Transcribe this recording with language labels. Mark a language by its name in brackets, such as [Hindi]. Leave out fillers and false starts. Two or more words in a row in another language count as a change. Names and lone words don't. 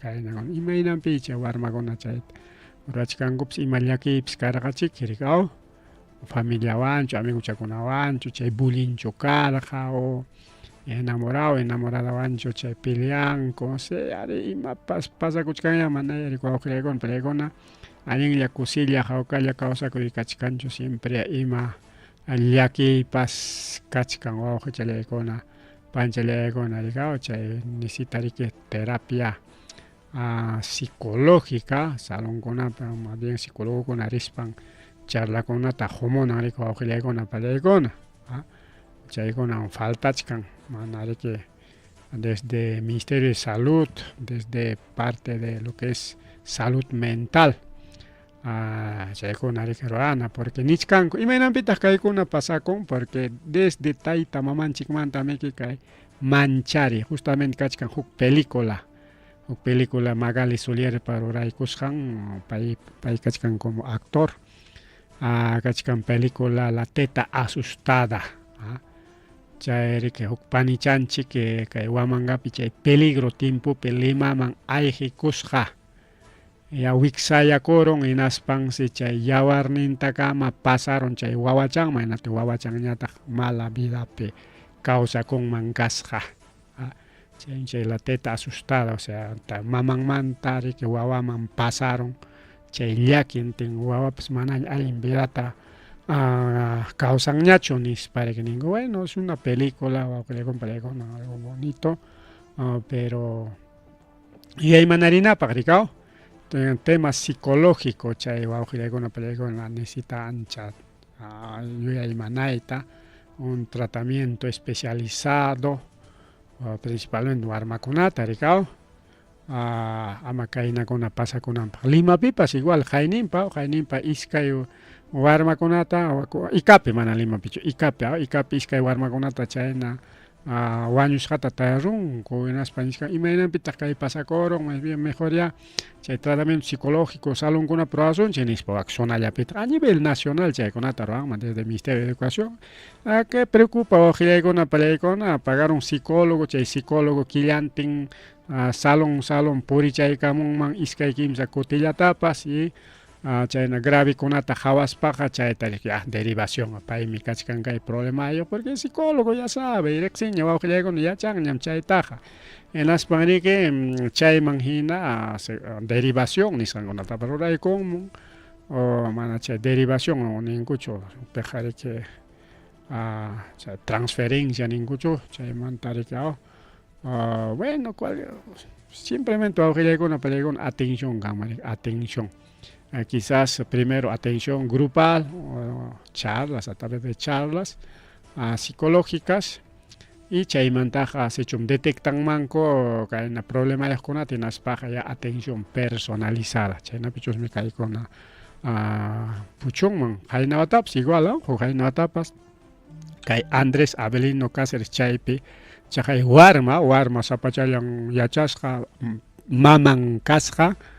[Quechua] kaynawan imaynanpi chay warmakuna chayta rurachkankupas ima llakiypis karqachik rika familiawanchu amiguchakunawanchu chay bullyingchu karqa o enamoradawanchu chay peleanku ari imapas pasakuchkanya manaya rika wawqillaykuna pallaykuna allinlla kusilla hawkalla kawsakurikachkanchu siempre ima llakipas kachkan wawqi chalaykuna panchalaykuna rikaw chay necesita riki terapia psicológica salonkunapi [Spanish] más bien [Quechua] psicólogokuna rispan charlakunata humunan riki wawqillaykuna pallaykuna chaykunan faltachkan mana riki [Spanish] desde Ministerio de Salud, desde parte de lo que es salud mental. [Quechua] Chaykuna riki ruana porque nichkanku imaynampitaq kaykuna pasakun porque desde tayta mamanchikmanta miki kay manchari justamente kachkan huk película Magali Solierpa ruraykusqan pay kachkan [Spanish] como actor [Quechua] kachkan película La Teta Asustada chay riki huk panichanchik kay wamankapi chay peligro timpupi limaman ayqikusqa wiksayakurun hinaspansi chay yawarnintakama pasaron chay wawachanman hinaptin wawachanñataq mala vidapi kawsakunman kasqa chay La Teta Asustada o sea mamanmanta riki wawaman pasaron chay llakintin wawapas manaña allin vidata causanñachu nispariki ninku [Spanish] bueno es una película [Quechua] wawqillaykuna [Spanish] algo bonito pero [Quechua] yaymanarinapak rikaw [Spanish] tema psicológico [Quechua] chay wawqillaykuna pallaykuna necesita ancha yuyaymanayta [Spanish] un tratamiento especializado principalmente [Quechua] warmakunata rikaw ama kaynakuna pasakunanpaq Limapipas igual hayninpa iskay warmakunata ikapi mana Limapichu ikapi iskay warmakunata chayna wañushqata tarunku hinaspa nishka imaynapitaq kay pasakurun [Spanish] más bien mejor ya [Quechua] chay [Spanish] tratamiento psicológico [Quechua] salonkuna probasunchik nispa wak zonallapita [Spanish] a nivel nacional [Quechua] chaykunata ruranman desde [Spanish] Ministerio de Educación que preocupa [Quechua] wawqillaykuna pallaykuna [Spanish] pagar un psicólogo [Quechua] chay psicólogo killantin salon purichaykamunman iskay kimsa kutillatapas y chayna gravekunata hawaspaqa chayta derivación paymi kachkan kay problemayo [Spanish] porque el psicólogo ya sabe [Quechua] riqsinña wawqillaykuna yachanñam chaytaqa hinaspan riki chayman hina derivación nisqankunata ruraykunman o mana chay derivación ninkuchu piqa riki transferencia ninkuchu chaymanta riki [Spanish] bueno simplemente [Quechua] wawqillaykuna pallaykuna atención kanman [Spanish] atención quizás primero atención grupal charlas a través de charlas psicológicas y [Quechua] chaymantaqa sechum detectan manko kayna problemayaqkunata hinaspaqa [Spanish] ya atención personalizada [Quechua] chaynapichusmi kaykuna puchunman haynawatapas igual haynawatapas kay Andrés Avelino Cáceres chaypi chay warma sapachallan yachasqa maman kasqa